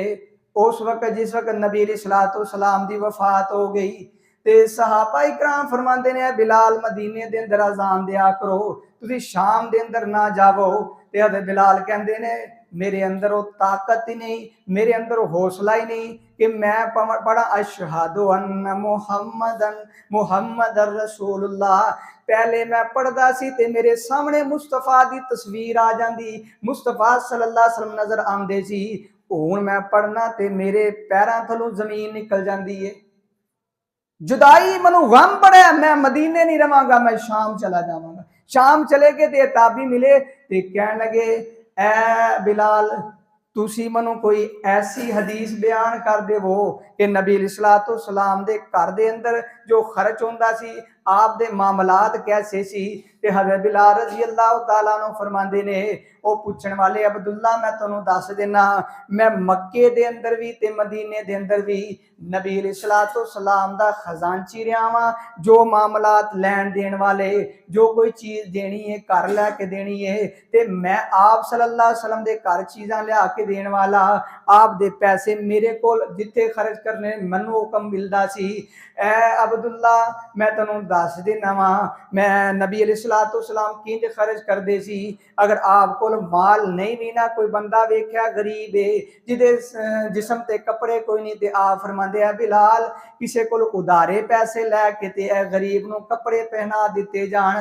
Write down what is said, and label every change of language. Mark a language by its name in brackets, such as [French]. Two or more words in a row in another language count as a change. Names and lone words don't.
[Punjabi] اس وقت جس وقت نبی [Arabic] عليه الصلاة والسلام [Punjabi] دی وفات ہو گئی، تے صحابہ اکرام فرماتے نے بلال مدینے دے اندر اذان دیا کرو، تسی شام دے اندر نا جاوو. تے حضرت بلال کہتے نے میرے اندر وہ طاقت ہی نہیں، میرے اندر حوصلہ ہی نہیں کہ میں پڑھا [Arabic] أشهد أن محمدا رسول الله. [Punjabi] پہلے میں پڑھدا سی تے میرے سامنے مصطفیٰ دی تصویر آ جاتی، مصطفیٰ [Arabic] صلى الله عليه وسلم [Punjabi] نظر آندے سی. ہن میں پڑھنا تے میرے پیراں تھلوں زمین نکل جاتی ہے. جدائی منوں غم پڑا، میں مدینے نہیں رواں گا، میں شام چلا جاواں گا. شام چلے گئے تے تابعی ملے تے کہنے لگے اے بلال تسی منوں کوئی ایسی حدیث بیان کر دیوو کہ نبی [Arabic] عليه الصلاة والسلام [Punjabi] دے گھر دے اندر جو خرچ ہوندا سی، آپ دے معاملات کیسے سی. تے حضرت بلال [Arabic] رضي الله تعالى عنه [Punjabi] فرماندے نے، او پچھن والے عبداللہ میں تہانوں دس دینا، میں مکے دے اندر بھی تے مدینے دے اندر بھی نبی [Arabic] عليه الصلاة والسلام [Punjabi] دا خزانچی رہا واں. جو معاملات لین دین والے، جو کوئی چیز دینی ہے گھر لیکے دینی ہے، تے میں آپ [Arabic] صلى الله عليه وسلم [Punjabi] دے گھر چیزاں لیا کے دین والا، آپ دے پیسے میرے کول جتھے خرچ کرنے مینوں حکم ملدا سی. اے عبداللہ میں تہانوں دس دینا وا، میں نبی [Arabic] عليه الصلاة والسلام [Punjabi] کنج خرچ کردے سی. اگر آپ کول مال نہیں بھی نا، کوئی بندہ ویکھیا غریب ہے جدے جسم تے کپڑے کوئی نہیں، تے آپ فرماندے آ بلال کسے کول ادھارے پیسے لیکے تے اے غریب نوں کپڑے پہنا دتے جان.